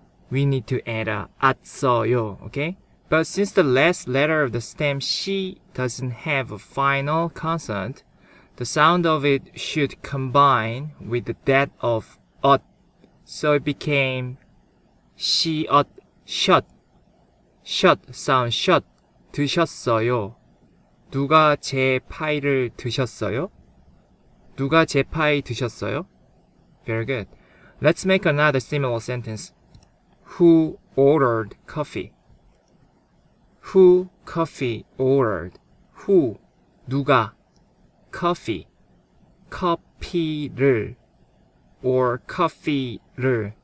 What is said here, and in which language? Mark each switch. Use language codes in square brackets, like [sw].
[en] We need to add a 았어요, okay? But since the last letter of the stem she doesn't have a final consonant, the sound of it should combine with that of 엇. So it became 시엇 shut sound shut. [ko] 드셨어요. 누가 제 파이를 드셨어요? [en] Very good. Let's make another similar sentence. Who ordered coffee? Who coffee ordered? Who, 누가, coffee, 커피를, or coffee를.